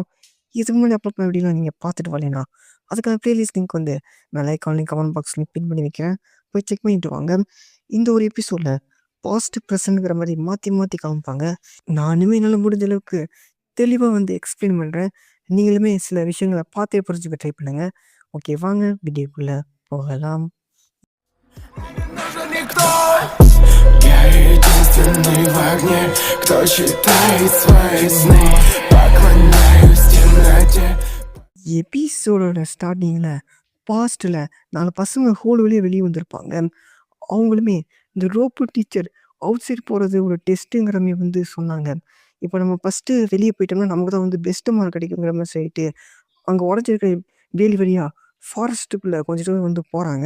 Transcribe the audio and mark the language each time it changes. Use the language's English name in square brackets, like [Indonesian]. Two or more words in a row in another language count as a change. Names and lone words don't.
[Tamil] இதுக்கு முன்னாடி அப்பப்போ வீடியோவில் நீங்கள் பார்த்துட்டு வரலைன்னா அதுக்கான [English] playlist link [Tamil] வந்து நான் [English] like online comment [Tamil] பாக்ஸில் பின் பண்ணி வைக்கிறேன், போய் செக் பண்ணிட்டு வாங்க. இந்த ஒரு எபிசோடில் [English] past present [Tamil] மாதிரி மாற்றி மாற்றி காமிப்பாங்க. நானுமே என்னால் முடிஞ்ச அளவுக்கு தெளிவாக வந்து எக்ஸ்பிளைன் பண்ணுறேன். நீங்களுமே சில விஷயங்களை பார்த்தே புரிஞ்சுக்க ட்ரை பண்ணுங்க. ஓகே, வாங்க வீடியோக்குள்ள போகலாம். [Russian] Я единственный в огне, кто читает свои сны. Поклоняюсь темноте. [English] episode starting [Tamil] பாஸ்ட்டில் 4 பசங்க ஹோல் வழியே வெளியே வந்திருப்பாங்க. அவங்களுமே இந்த [English] rope teacher out side [Tamil] போகிறது ஒரு டெஸ்ட்டுங்கிற மாதிரி வந்து சொன்னாங்க. இப்போ நம்ம ஃபஸ்ட்டு வெளியே போயிட்டோம்னா நமக்கு தான் வந்து [English] best mark [Tamil] கிடைக்குங்கிற மாதிரி சொல்லிட்டு அங்கே உடஞ்சிருக்க வேலி வழியாக ஃபாரஸ்ட்டுக்குள்ளே கொஞ்சம் தூரம் வந்து போகிறாங்க.